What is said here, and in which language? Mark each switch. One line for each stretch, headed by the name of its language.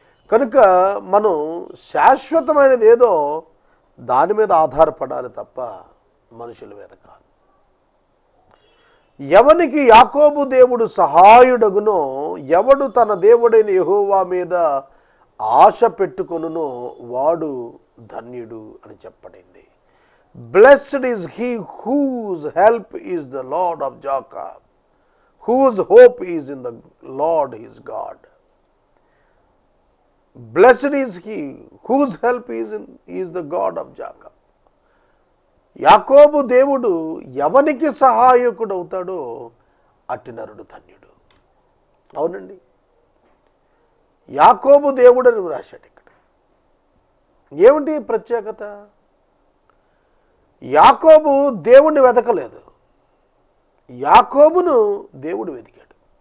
Telugu: కనుక మనం శాశ్వతమైనది ఏదో దాని మీద ఆధారపడాలి తప్ప మనుషుల మీద కాదు. ఎవనికి యాకోబు దేవుడు సహాయుడగునో, ఎవడు తన దేవుడైన యెహోవా మీద ఆశ పెట్టుకొనునో వాడు ధన్యుడు అని చెప్పబడింది.
English: Blessed is he whose help is the Lord of Jacob, whose hope is in the Lord his God. Blessed is he whose help is the God of Jacob.
Telugu: యాకోబు దేవుడు ఎవనికి సహాయకుడు అవుతాడో అట్టి నరుడు ధన్యుడు. అవునండి, యాకోబు దేవుడు అని రాశాడు ఇక్కడ. ఏమిటి ప్రత్యేకత? యాకోబు దేవుణ్ణి వెతకలేదు, యాకోబును దేవుడు వెతికాడు.